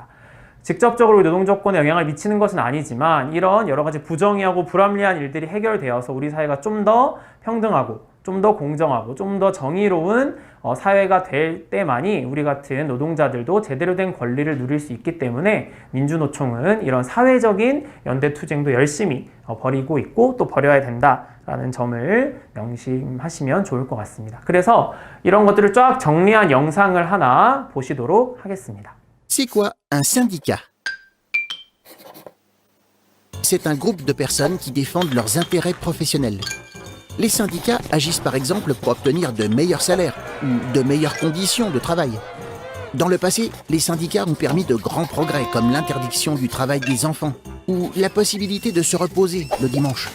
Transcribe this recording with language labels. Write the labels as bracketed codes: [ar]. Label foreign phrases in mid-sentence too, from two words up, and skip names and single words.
[ko] 직접적으로 노동 조건에 영향을 미치는 것은 아니지만 이런 여러 가지 부정의하고 불합리한 일들이 해결되어서 우리 사회가 좀 더 평등하고 좀 더 공정하고 좀 더 정의로운 사회가 될 때만이 우리 같은 노동자들도 제대로 된 권리를 누릴 수 있기 때문에 민주노총은 이런 사회적인 연대투쟁도 열심히 벌이고 있고 또 벌여야 된다라는 점을 명심하시면 좋을 것 같습니다. 그래서 이런 것들을 쫙 정리한 영상을 하나 보시도록 하겠습니다. [fr] C'est quoi un syndicat? C'est un groupe de personnes qui défendent leurs intérêts professionnels. Les syndicats agissent par exemple pour obtenir de meilleurs salaires ou de meilleures conditions de travail. Dans le passé, les syndicats ont permis de grands progrès comme l'interdiction du travail des enfants ou la possibilité de se reposer le dimanche.